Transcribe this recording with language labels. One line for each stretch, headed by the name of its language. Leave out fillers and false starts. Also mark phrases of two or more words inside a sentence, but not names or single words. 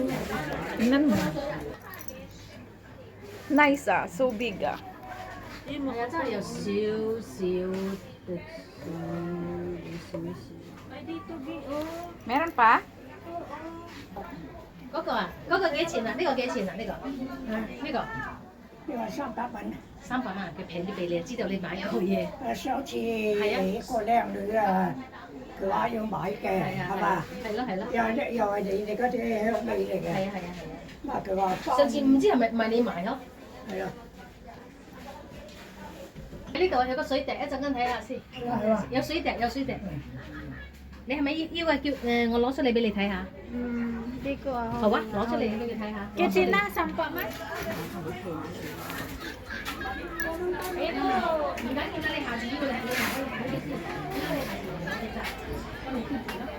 Filipino: Tingnan mo.
English: Nice ah. So big ah.
Filipino: Ay, dito, B.O. Meron pa?
Cantonese: 嗰個啊，嗰個幾錢啊？呢個幾錢啊？呢個啊，呢個你話300蚊， 300萬，佢平啲俾你，知道你買過嘢。上次你個靚女啊，佢話要買嘅，係嘛？係咯係咯。又係你嗰啲香味嚟嘅。係啊係啊係啊。嗱，佢話上次唔知係咪你買咯？係啊，呢度有個水滴，一陣間睇下先。係嘛？有水滴有水滴。你係咪要啊？叫我攞出嚟俾你睇下。
Filipino: Hindi ko ah.
Cantonese: 好啊，攞出嚟俾佢睇下。
Filipino: Kitchen na, sampa man.
Cantonese: 哎呀，唔緊要啦，你下次要嚟，你下次要嚟先。